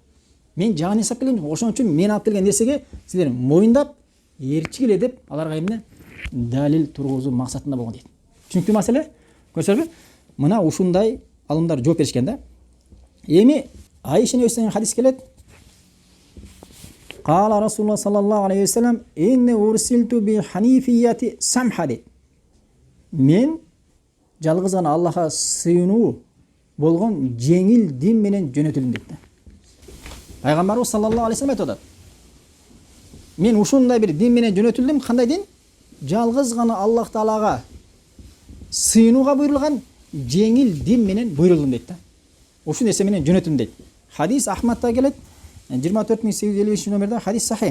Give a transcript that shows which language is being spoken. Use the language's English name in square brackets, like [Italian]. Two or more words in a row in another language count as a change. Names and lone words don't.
[Kyrgyz] Мен жаңы нерсе алып келгем, ошон үчүн мен алып келген нерсеге силер моюндап ээрчигиле деп аларга эмне далил тургузуу максатында болгон дейт. Түшүнүктүү маселе? Көрсөңөрбү? Мына ушундай алымдар жооп беришкен да. Эми Айша небесинен хадис келет. [Arabic] قال رسول الله صلى الله عليه وسلم إني أرسلت بحنيفية سمحة дейт. [Kyrgyz] Мен жалгыз гана Аллахка сыйынуу болгон жеңил дин менен жөнөтүлдүм дейт. Пайгамбарыбыз [Arabic] صلى الله عليه وسلم [Kyrgyz] айтат. Мен ушундай бир дин менен жөнөтүлдүм. Кандай дин? Жалгыз гана Аллах Таалага сыйынууга буйрулган жеңил дин менен буйрулдум дейт да. Ушул нерсе менен жөнөтүлдүм дейт. Хадис Ахмадта келет. 24855 номерде хадис сахih.